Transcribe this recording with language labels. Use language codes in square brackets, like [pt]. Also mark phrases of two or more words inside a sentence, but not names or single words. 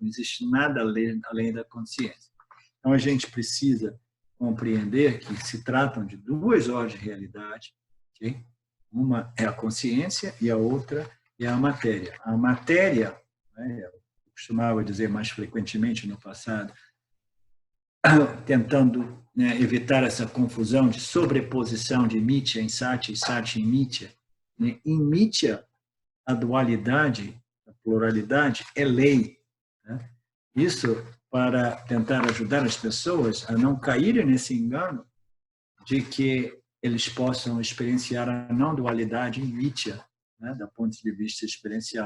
[pt] Não existe nada além da consciência. Então, a gente precisa compreender que se tratam de duas ordens de realidade, okay? Uma é a consciência e a outra é a matéria. A matéria, né, eu costumava dizer mais frequentemente no passado, tentando, né, evitar essa confusão de sobreposição de Mitya em Sati e Sati em Mitya. Em Mitya, a dualidade, a pluralidade é lei, né? Isso para tentar ajudar as pessoas a não caírem nesse engano de que eles possam experienciar a não dualidade em Mitya, né, do ponto de vista experiencial.